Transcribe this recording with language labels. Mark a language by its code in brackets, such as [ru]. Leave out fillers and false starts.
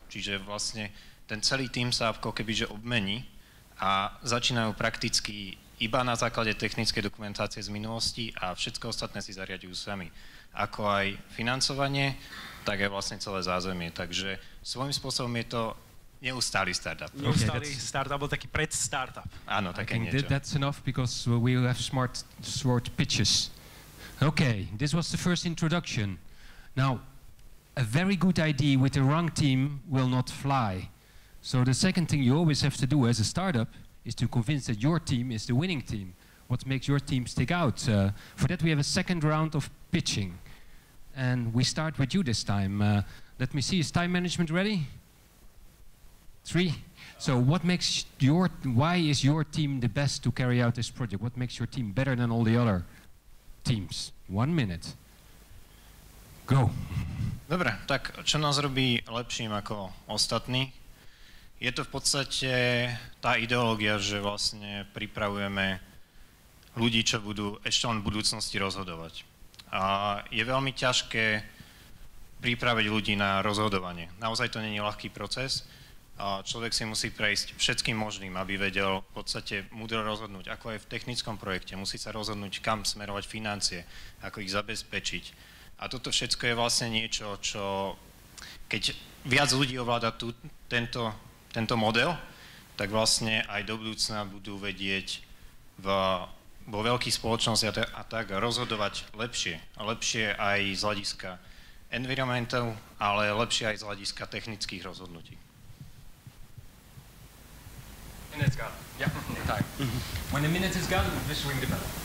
[sk] Čiže vlastne ten celý tím sa ako keby, že obmení a začínajú prakticky iba na základe technickej dokumentácie z minulosti a všetko ostatné si zariadujú sami. Ako aj financovanie, tak aj vlastne celé zázemie. Takže svojím spôsobom je to neustály startup. Neustály startup, alebo taký pred-startup. Áno, také niečo. [en] That's enough because we have short pitches. Okay, this was the first introduction. Now, a very good idea with the wrong team will not fly. So the second thing you always have to do as a startup is to convince that your team is the winning team. What makes your team stick out? For that we have a second round of pitching. And we start with you this time. Let me see, is time management ready? 3. So why is your team the best to carry out this project? What makes your team better than all the other teams? 1 minute. Go. [sk] Dobre, tak čo nás robí lepším ako ostatní? Je to v podstate tá ideológia, že vlastne pripravujeme ľudí, čo budú ešte len v budúcnosti rozhodovať. A je veľmi ťažké pripraviť ľudí na rozhodovanie. Naozaj to nie je ľahký proces. A človek si musí prejsť všetkým možným, aby vedel v podstate múdro rozhodnúť, ako aj v technickom projekte. Musí sa rozhodnúť, kam smerovať financie, ako ich zabezpečiť. A toto všetko je vlastne niečo, čo keď viac ľudí ovláda tento model, tak vlastne aj do budúcna budú vedieť vo veľkých spoločnostiach a tak rozhodovať lepšie. A lepšie aj z hľadiska environmentu, ale lepšie aj z hľadiska technických rozhodnutí. [en] Minute's gone. Yeah, time. When the minute is gone, just ring the bell.